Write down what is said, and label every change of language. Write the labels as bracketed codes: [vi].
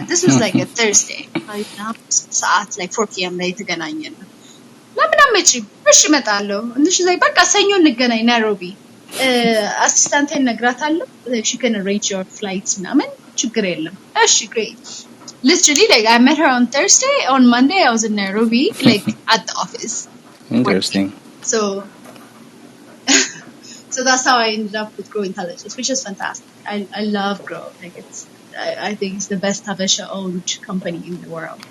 [en] This was like a Thursday ሰዓት like 4 p.m. [am] ላይ ተገናኘን። ለምን አትመጪም? እሺ እመጣለሁ። እንዴ ላይ በቃ ሰኞ እንገናኝ ናይሮቢ አሲስታንቴን ነግራታለሁ [en] she can arrange your flights [am] ምናምን ችግር የለም። እሺ great. [en] Literally like I met her on Thursday, on Monday I was in Nairobi like at the office. Interesting. So that's how I ended up with Gro Intelligence, which is fantastic. I love Gro. Like I think it's the best Habesha owned company in the world.